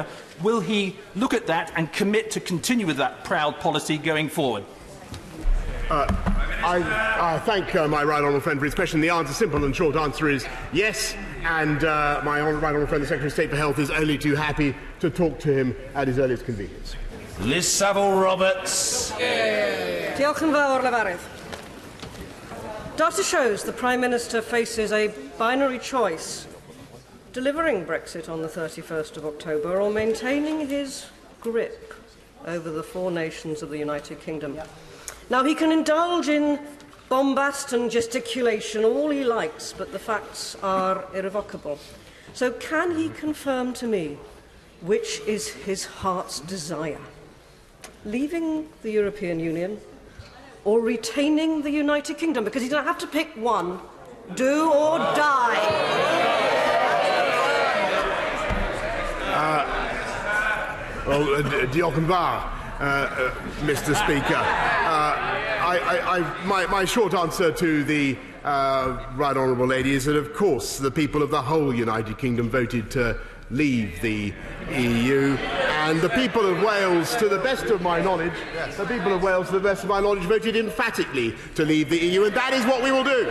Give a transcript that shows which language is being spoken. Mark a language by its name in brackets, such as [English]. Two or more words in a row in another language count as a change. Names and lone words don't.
[English] Will he look at that and commit to continue with that proud policy going forward? I thank my right honourable friend for his question. The answer, simple and short answer, is yes, and my right honourable friend, the Secretary of State for Health, is only too happy to talk to him at his earliest convenience. Liz Saville-Roberts. [Welsh] Diolch yn fawr, Lefarydd. [English] Data shows the Prime Minister faces a binary choice delivering Brexit on the 31st of October or maintaining his grip over the four nations of the United Kingdom. Now, he can indulge in bombast and gesticulation all he likes, but the facts are irrevocable. So can he confirm to me which is his heart's desire? Leaving the European Union or retaining the United Kingdom? Because he doesn't have to pick one. Do or die. [Welsh] Diolch yn fawr, [English] Mr. Speaker. My short answer to the right honourable lady is that, of course, the people of the whole United Kingdom voted to leave the EU, and the people of Wales, to the best of my knowledge, voted emphatically to leave the EU, and that is what we will do.